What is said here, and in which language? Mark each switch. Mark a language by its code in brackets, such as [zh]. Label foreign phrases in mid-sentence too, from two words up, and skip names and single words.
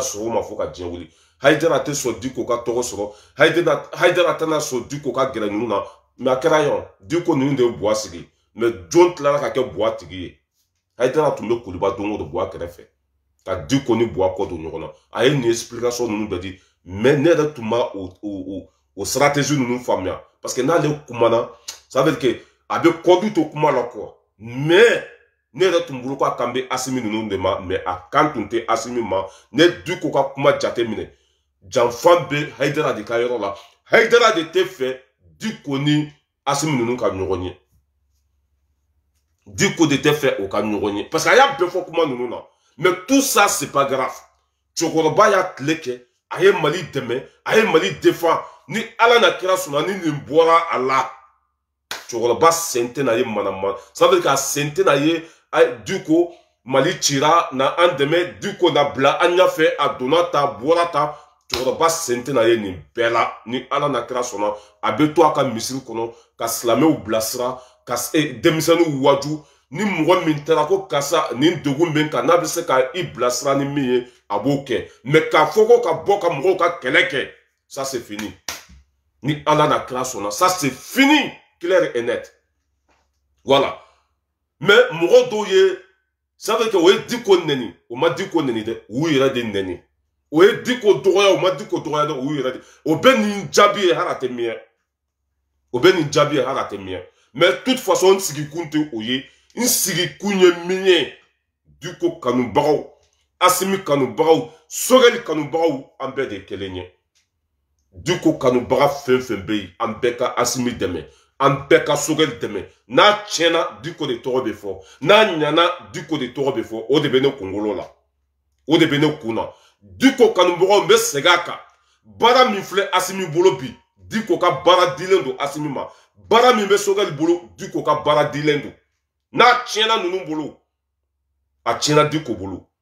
[bm] sɔn o ma fo ka diɲɛ wuli Haidara tɛ sɔn Diko ka tɔgɔ sɔrɔ Haidara tɛna sɔn Diko ka gɛrɛ ninnu na mais a kɛra yan Diko ninnu de ye buwa sigi mais John tilara ka kɛ buwa tigi ye Haidara tun bɛ Kuluba don o don buwa kɛrɛfɛ ka Diko ni buwa kɔ don ɲɔgɔn na a ye nin explication ninnu bɛɛ di mais ne yɛrɛ tun ma o stratégie ninnu faamuya [fr] parce que [bm] n'ale kumana [fr] ça veut dire que [bm] a bɛ kɔdu to kuma la quoi mais ne yɛrɛ tun bolo k'a kan bɛ Asimi ninnu de ma mais a kan tun tɛ Asimi ma ne Diko ka kuma jate minɛ janfan bɛ Haidara de ka yɔrɔ la Haidara de tɛ fɛ Diko ni Asimi ninnu ka ɲɔgɔn ye Diko de tɛ fɛ o ka ɲɔgɔn ye [fr] parce que [bm] a y'a bɛɛ fɔ kuma ninnu na [fr] mais tout ça c'est pas grave [bm] cɛkɔrɔba y'a tile kɛ a ye Mali dɛmɛ a ye Mali défend ni Ala n'a kira sɔnna ni nin bɔra a la cɛkɔrɔba sen tɛna ye manama [fr] ça veut dire [bm] k'a sen tɛna ye Diko Mali cira na an dɛmɛ Diko na bila an ɲɛfɛ a donna ta bɔra ta cɛkɔrɔba sen tɛna ye nin bɛɛ la ni Ala n'a kira sɔnna a bɛ to a ka misiri kɔnɔ ka silamɛw bilasira ka denmisɛnninw waju ni mɔgɔ min taara ko karisa nin degun bɛ n kan n'a bɛ se ka i bilasira ni min ye a b'o kɛ mais k'a fɔ ko ka bɔ ka mɔgɔw ka kɛlɛ kɛ [fr] ça c'est fini [bm] ni Ala n'a kira sɔnna [fr] ça c'est fini clair et net voilà mais [bm] mɔgɔ dɔw ye [fr] ça veut dire que [bm] o ye Diko nɛni o ma Diko nɛni dɛ u yɛrɛ de nɛni o ye diko dɔgɔya o ma diko dɔgɔya dɛ o yɛrɛ de o bɛ nin jaabi ye hali a tɛ miɲɛ o bɛ nin jaabi ye hali a tɛ miɲɛ [fr] mais toute façon [bm] n sigikun tɛ o ye n sigikun ye min ye diko kanubagaw Asimi kanubagaw Sogɛli kanubagaw an bɛɛ de ye kelen ye diko kanubaga fɛn fɛn bɛ yen an bɛɛ ka Asimi dɛmɛ an bɛɛ ka Sogɛli dɛmɛ n'a tiɲɛna diko de tɔgɔ bɛ fɔ n'a ɲɛna diko de tɔgɔ bɛ fɔ o de bɛ ne kunkolo la o de bɛ ne kun na diko kanubagaw n bɛ segin a kan baara min filɛ Asimi bolo bi diko ka baara dilen don Asimi ma baara min bɛ Sogɛli bolo diko ka baara dilen don n'a tiɲɛna ninnu bolo a tiɲɛna diko bolo